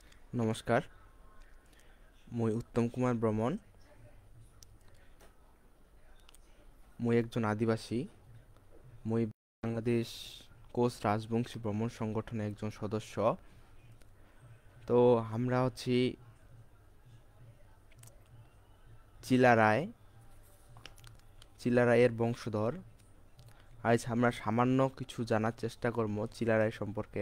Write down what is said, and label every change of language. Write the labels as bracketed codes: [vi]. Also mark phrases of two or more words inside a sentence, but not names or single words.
[as] নমস্কাৰ, মই উত্তম কুমাৰ বৰ্মন। মই একজন আদিবাসী। [bn] মই বাংলাদেশ কোচ রাজবংশী ভ্রমণ সংগঠনের একজন সদস্য। তো আমরা হচ্ছি চিলারায়ের বংশধর। আজ আমরা সামান্য কিছু জানার চেষ্টা করব চিলারায় সম্পর্কে।